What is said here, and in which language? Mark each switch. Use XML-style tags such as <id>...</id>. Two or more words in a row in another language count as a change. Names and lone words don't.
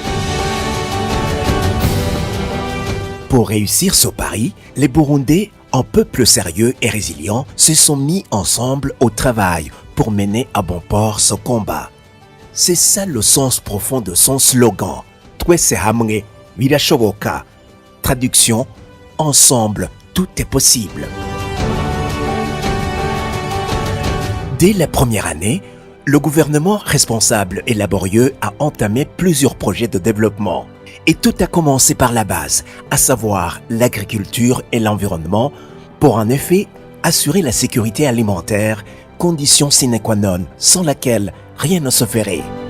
<fr>Pour réussir ce pari, les Burundais, en peuple sérieux et résilient, se sont mis ensemble au travail pour mener à bon port ce combat. C'est ça le sens profond de son slogan.</fr> <rn>Twese hamwe birashoboka.</rn> <fr>Traduction, ensemble, tout est possible. Dès la première année, le gouvernement responsable et laborieux a entamé plusieurs projets de développement. Et tout a commencé par la base, à savoir l'agriculture et l'environnement, pour en effet assurer la sécurité alimentaire, condition sine qua non, sans laquelle rien ne se ferait.</fr>